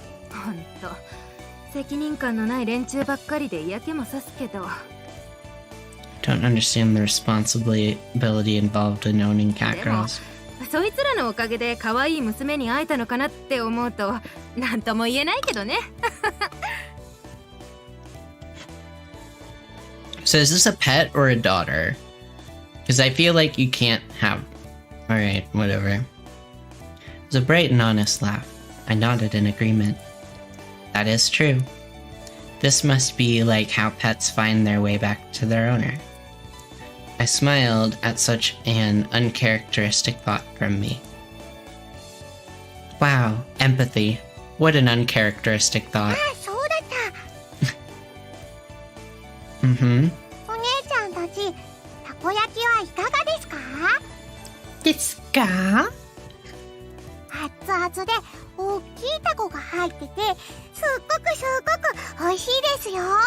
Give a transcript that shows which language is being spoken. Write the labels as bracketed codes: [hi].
[ja] ほんと責任感のない連中ばっかりで嫌気もさすけど。 [en] Don't understand the responsibility involved in owning cat [ja] でも [en] girls. [ja] そいつらのおかげで可愛い娘に会えたのかなって思うとなんとも言えないけどね。 [en] So is this a pet or a daughter? Because I feel like you can't have... Alright, whatever. It was a bright and honest laugh. I nodded in agreement. That is true. This must be like how pets find their way back to their owner. I smiled at such an uncharacteristic thought from me. Wow, empathy. What an uncharacteristic thought. [ja] あ、そうだった。 Mm-hmm. お姉ちゃんたち、たこ焼きはいかがですか？ Desu 熱々で大きいタコが入ってて、すっごく美味しいですよ。